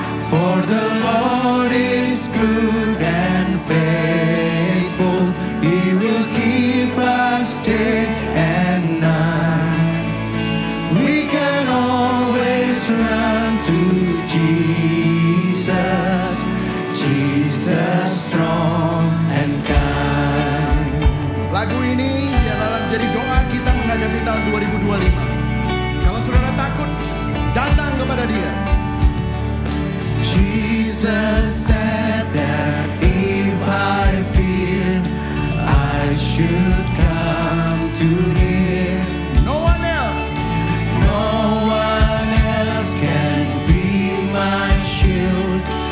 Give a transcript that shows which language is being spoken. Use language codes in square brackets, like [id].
[en] For the Lord is good and faithful. He will keep us day and night. We can always run to Jesus. Jesus strong and kind. [id] Lagu ini adalah jadi doa kita menghadapi tahun 2025. Kalau saudara takut, datang kepada Dia. [en] Jesus said that if I fear, I should come to Him. No one else. No one else can be my shield.